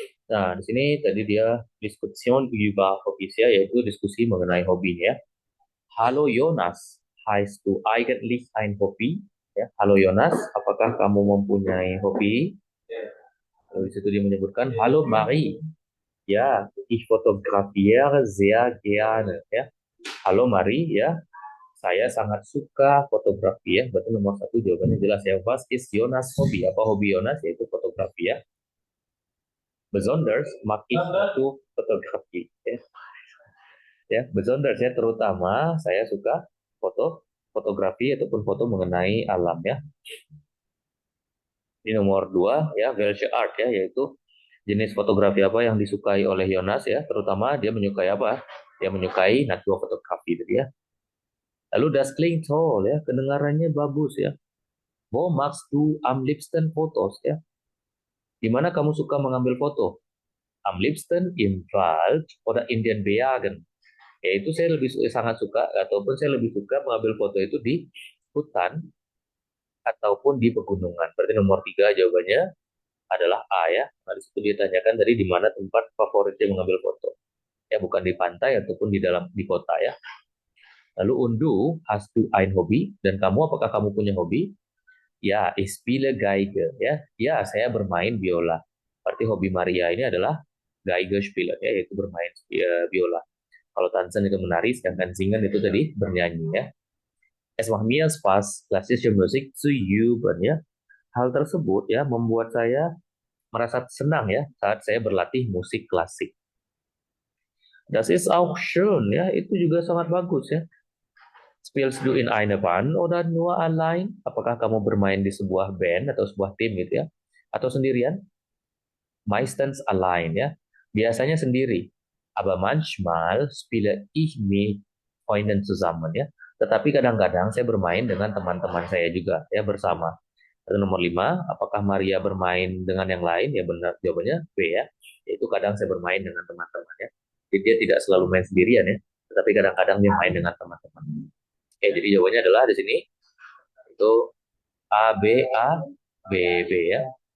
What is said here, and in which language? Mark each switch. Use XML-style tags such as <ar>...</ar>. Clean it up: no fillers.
<id>Nah, di sini tadi dia</id> <de>Diskussion über Hobbys</de> <id>ya, yaitu diskusi mengenai hobinya.</id> <de>Halo Jonas, hast du eigentlich ein Hobby?</de> <id>Ya, halo Jonas, apakah kamu mempunyai hobi? Lalu di situ dia menyebutkan, halo Marie. Ya,</id> <de>ich fotografiere sehr gerne.</de> <id>Ya, halo Marie. Ya, saya sangat suka fotografi ya. Berarti nomor satu jawabannya jelas ya.</id> <de>Was ist Jonas Hobby?</de> <id>Apa hobi Jonas? Yaitu fotografi ya.</id> <de>Besonders mag ich</de> <id>itu fotografi. Ya, besonders ya, terutama saya suka fotografi ataupun foto mengenai alam ya. Ini nomor dua ya, welche art ya, yaitu jenis fotografi apa yang disukai oleh Jonas ya, terutama dia menyukai apa? Dia menyukai naturfotografi tadi ya. Lalu</id> <de>das klingt toll</de> <id>ya, kedengarannya bagus ya.</id> <de>Wo machst du am liebsten Fotos ya?</de> <id>Di mana kamu suka mengambil foto?</id> <de>Am liebsten im Wald oder in den Bergen.</de> <id>Yaitu saya sangat suka ataupun saya lebih suka mengambil foto itu di hutan ataupun di pegunungan. Berarti nomor tiga jawabannya adalah A ya. Nah, di situ dia tanyakan tadi di mana tempat favoritnya mengambil foto. Ya, bukan di pantai ataupun di kota ya.</id> <de>Lalu undu, hast du ein Hobby?</de> <id>Dan kamu, apakah kamu punya hobi? Ya,</id> <de>ich spiele Geige.</de> <id>Ya, saya bermain biola. Berarti hobi Maria ini adalah</id> <de>Geige spielen,</de> <id>ya, yaitu bermain biola. Kalau tanzen itu menari, sedangkan singen itu tadi bernyanyi, ya.</id> <de>Es macht mir Spaß, klassische Musik zu üben, ya.</de> <id>Hal tersebut ya membuat saya merasa senang ya saat saya berlatih musik klasik.</id> <de>Das ist auch schön, ya,</de> <id>itu juga sangat bagus ya.</id> <de>Spielst du in einer Band oder nur allein?</de> <id>Apakah kamu bermain di sebuah band atau sebuah tim gitu ya? Atau sendirian?</id> <de>Meistens allein</de> <id>ya. Biasanya sendiri.</id> <de>Aber manchmal spiele ich mit Freunden zusammen ya.</de> <id>Tetapi kadang-kadang saya bermain dengan teman-teman saya juga ya bersama. Lalu nomor 5, apakah Maria bermain dengan yang lain? Ya benar, jawabannya B ya. Yaitu kadang saya bermain dengan teman-teman ya. Jadi dia tidak selalu main sendirian ya, tetapi kadang-kadang dia main dengan teman-teman. Oke, jadi jawabannya adalah di sini itu A B A B B ya.</id>